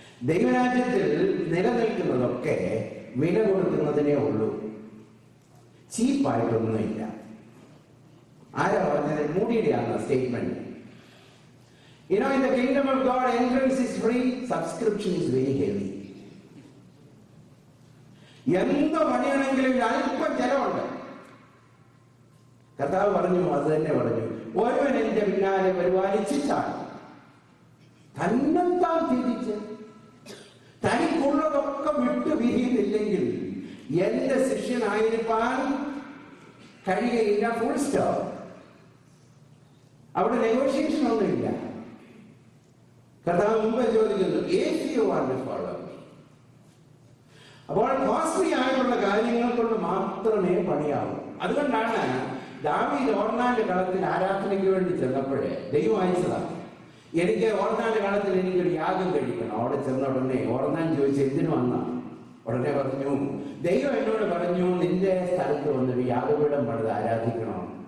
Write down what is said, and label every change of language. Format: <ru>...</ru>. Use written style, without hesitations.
<ml>ദൈവരാജ്യത്തിൽ നിലനിൽക്കുന്നതൊക്കെ വില കൊടുക്കുന്നതിനേ ഉള്ളൂ, ചീപ്പായിട്ടൊന്നുമില്ല. ആരാ പറഞ്ഞത്? മൂടിയുടെയാണ് statement.</ml> <en>You know, in the kingdom of God, entrance is free, subscription is very heavy.</en> <ml>എന്ത് പണിയാണെങ്കിലും അല്പം ചെലവുണ്ട്. കർത്താവ് പറഞ്ഞു, അത് തന്നെ പറഞ്ഞു, ഒരുവൻ എന്റെ പിന്നാലെ വരുവാൻ ഇച്ഛിച്ചാൽ തന്നെത്താൻ തിരിച്ച് തനിക്കുള്ളതൊക്കെ വിട്ടു പിരിയുന്നില്ലെങ്കിൽ എന്റെ ശിഷ്യനായിരിക്കാൻ കഴിയുകയില്ല. Full stop. അവിടെ നെഗോഷിയേഷൻ ഒന്നുമില്ല. കർത്താവ് മുമ്പ് ചോദിക്കുന്നു,</ml> <en>if you want to follow me.</en> <ml>അപ്പോൾ കോസ്റ്റ്ലി ആയിട്ടുള്ള കാര്യങ്ങൾ കൊണ്ട് മാത്രമേ പണിയാവൂ. അതുകൊണ്ടാണ് ദാവീദ് ഓർന്നാന്റെ കളത്തിൽ ആരാധനയ്ക്ക് വേണ്ടി ചെന്നപ്പോഴേ ദൈവം അയച്ചതാണ്, എനിക്ക് ഓർന്നാന്റെ കളത്തിൽ എനിക്കൊരു യാഗം കഴിക്കണം. അവിടെ ചെന്ന ഉടനെ ഓർന്നാൻ ചോദിച്ചു, എന്തിനു വന്ന? ഉടനെ പറഞ്ഞു, ദൈവം എന്നോട് പറഞ്ഞു നിന്റെ സ്ഥലത്ത് വന്നൊരു യാഗപീഠം പണിത് ആരാധിക്കണം.</ml>